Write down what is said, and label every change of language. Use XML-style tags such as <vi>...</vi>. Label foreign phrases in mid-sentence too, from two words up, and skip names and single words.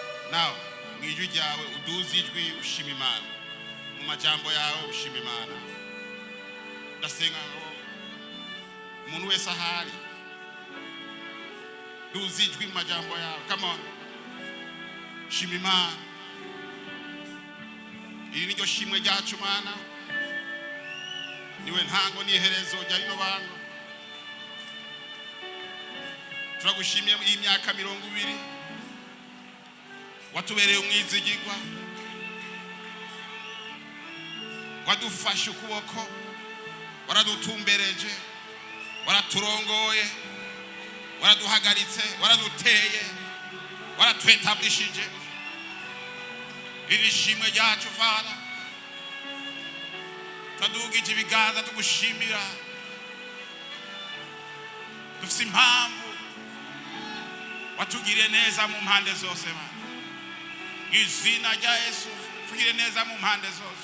<rn>Now mwijwi ryawe uduze ijwi ushima Imana, mu majambo yawe ushima Imana. Ndasenga ngo umuntu wese ahari duze ijwi mu majambo yawe.</rn> <en>Come on,</en> <rn>shima Imana. Iri niryo shimwe ryacu Mana, niwe ntango n'iherezo rya rino bantu. Turagushimiye iyi myaka 20 watubereye umwizigirwa, wadufashe ukuboko, waradutumbereje, waraturongoye, waraduhagaritse, waraduteye, waratwetabishije. Iri shimwe ryacu Father, tadugije ibiganza tugushimira. Dufise impamvu watugiriye neza mu mpande zose Mana. Izina rya Yesu tugire neza mu mpande zose.</rn>